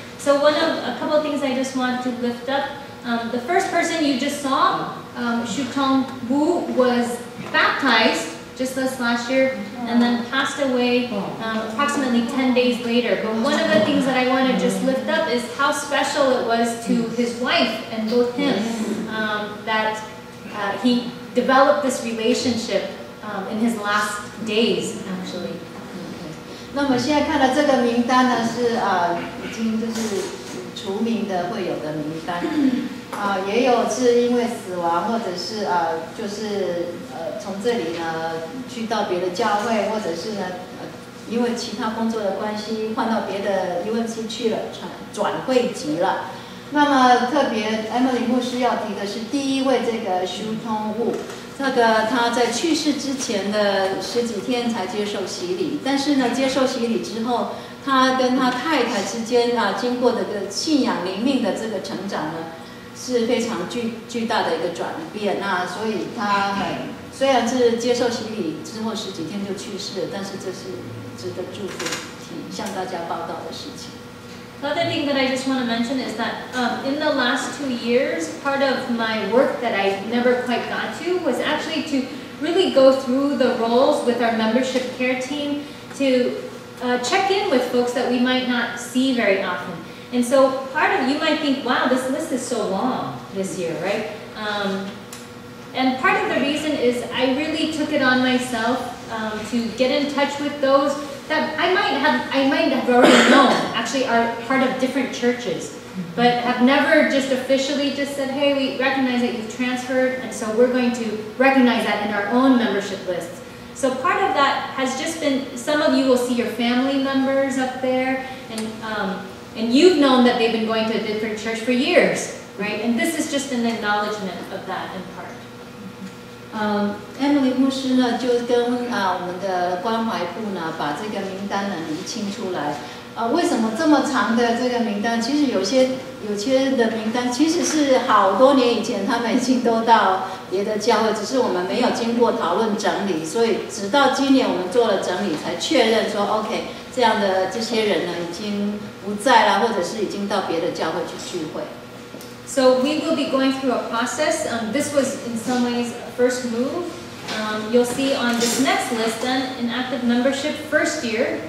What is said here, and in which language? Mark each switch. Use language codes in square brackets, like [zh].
[en] So a couple of things I just want to lift up. The first person you just saw, Shutong Wu, was baptized just this last year and then passed away approximately 10 days later. But one of the things that I want to just lift up is how special it was to his wife and both him that he developed this relationship in his last days, actually. [zh] 那么现在看的这个名单呢，是已经就是除名的会有的名单，也有是因为死亡，或者是就是从这里呢去到别的教会，或者是呢因为其他工作的关系换到别的 UMC 去了，转会籍了。那么特别 Emily 牧师要提的是第一位这个 Shutong Wu。这个他在去世之前的10几天才接受洗礼，但是呢，接受洗礼之后，他跟他太太之间经过的个信仰灵命的这个成长呢，是非常巨大的一个转变。那所以他虽然是接受洗礼之后10几天就去世了，但是这是值得祝福、向大家报道的事情。 [en] The other thing that I just want to mention is that in the last 2 years, part of my work that I never quite got to was actually to really go through the roles with our membership care team to check in with folks that we might not see very often. And so part of you might think, wow, this list is so long this year, right? And part of the reason is I really took it on myself to get in touch with those that I might have already known, actually are part of different churches, but have never just officially just said, hey, we recognize that you've transferred, and so we're going to recognize that in our own membership lists. So part of that has just been, some of you will see your family members up there, and you've known that they've been going to a different church for years, right? And this is just an acknowledgement of that in part. [zh] Emily 牧师呢，就跟我们的关怀部呢，把这个名单呢厘清出来。为什么这么长的这个名单？其实有些的名单其实是好多年以前他们已经都到别的教会，只是我们没有经过讨论整理，所以直到今年我们做了整理，才确认说 OK， 这样的这些人呢已经不在了，或者是已经到别的教会去聚会。 [en] So we will be going through a process. This was in some ways a first move. You'll see on this next list then, in active membership, first year.